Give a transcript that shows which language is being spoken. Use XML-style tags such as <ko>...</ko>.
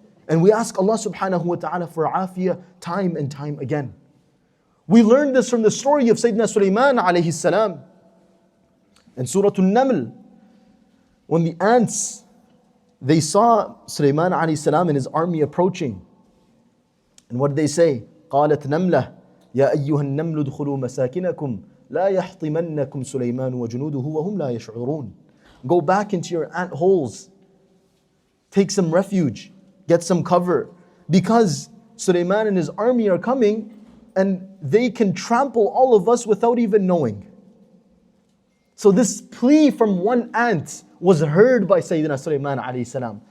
<en>And we ask Allah subhanahu wa ta'ala for afiyah time and time again. We learned this from the story of Sayyidina Sulaiman alayhi salam. In Surah Al-Naml, when the ants, they saw Sulaiman alayhi salam and his army approaching. And what did they say?</en> <ar>قالت نملة يا أيها النمل ادخلوا مساكنكم لا يحطمنكم سليمان وجنوده وهم لا يشعرون.</ar> <en>Go back into your ant holes. Take some refuge. Get some cover. Because Sulaiman and his army are coming and they can trample all of us without even knowing. So this plea from one ant was heard by Sayyidina Sulaiman alayhi salam.</en>